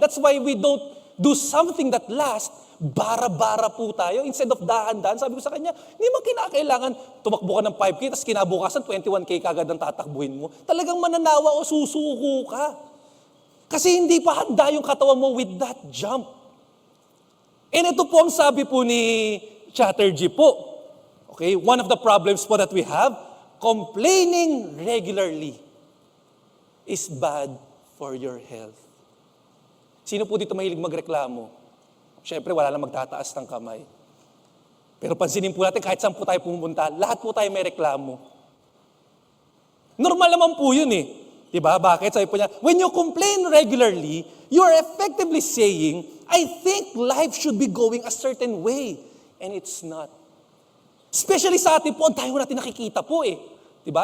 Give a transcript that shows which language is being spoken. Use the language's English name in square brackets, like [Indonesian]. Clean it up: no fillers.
[English] That's why we don't do something that lasts. [Filipino] Bara-bara po tayo. [English] Instead of [Filipino] dahan-dahan, sabi ko sa kanya, hindi mo kinakailangan tumakbo ka ng 5K, tapos kinabukasan 21K kagad ang tatakbuhin mo. Talagang mananawa o susuko ka. Kasi hindi pa handa yung katawan mo [English] with that jump. [Filipino] And ito po ang sabi po ni Chatterjee po. [English] Okay, one of the problems po that we have, complaining regularly is bad for your health. [Filipino] Sino po dito mahilig magreklamo? Siyempre, wala lang magtataas ng kamay. Pero pansinin po natin, kahit saan po tayo pumunta, lahat po tayo may reklamo. Normal naman po yun Diba? Bakit? Sabi po niya, [English] when you complain regularly, you are effectively saying, I think life should be going a certain way. And it's not. Especially [Filipino] sa atin po, ang tayo natin nakikita po Diba?